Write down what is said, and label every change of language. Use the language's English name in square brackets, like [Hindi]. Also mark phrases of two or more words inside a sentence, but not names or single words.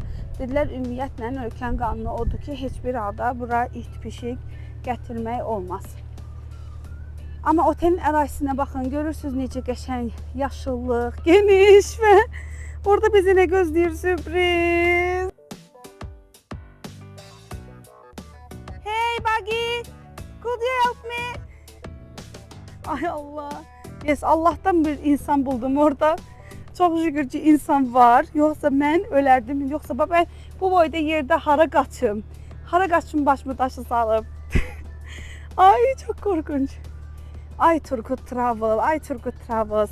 [Azerbaijani] Dedilər, ümumiyyətlə ölkənin qanunu odur ki, heç bir halda bura it, pişik gətirmək olmaz. Amma otelin ərazisinə baxın, görürsünüz necə qəşəng, yaşıllıq, geniş və orada bizi nə gözləyir sürpriz. [English] Hey Buggy, could you help me? [Azerbaijani] Ay Allah. [English] Yes, [Turkish] Allah'tan bir insan buldum orada. [Azerbaijani] Çox şükür ki, insan var. Yoxsa mən ölərdim. Yoxsa ben bu boyda yerdə hara qaçım? Hara qaçım başımı daşı salıb. [Turkish] Ay, çok korkunç. Ay Turgut Travel, ay Turgut Travel.